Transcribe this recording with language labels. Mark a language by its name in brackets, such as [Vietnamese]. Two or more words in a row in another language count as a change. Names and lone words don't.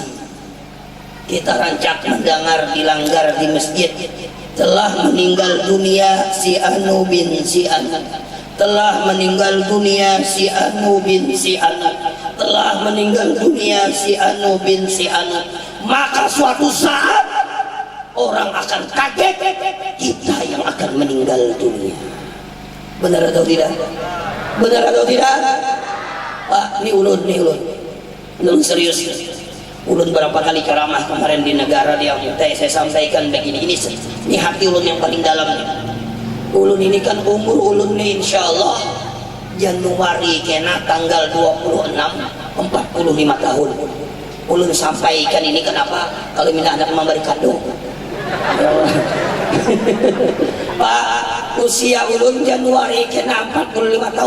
[Indonesian] Kita rancak mendengar dilanggar di masjid, telah meninggal dunia si Anu bin si Anu, telah meninggal dunia si Anu bin si Anu, telah meninggal dunia si Anu bin si Anu. Maka suatu saat orang akan kaget kita yang akan meninggal dunia. Benar atau tidak? Benar atau tidak? [Banjar] Pak, ini ulun serius. Ulun berapa kali ceramah kemarin di negara dia saya sampaikan begini, ini hati ulun yang paling dalam. Ulun ini kan umur ulun ini [Arabic] إن شاء الله [Banjar] Januari kena tanggal 26 45 tahun. Ulun sampaikan ini kenapa kalau minta anak memberi kado. Pak, usia ulun Januari kena 45 tahun.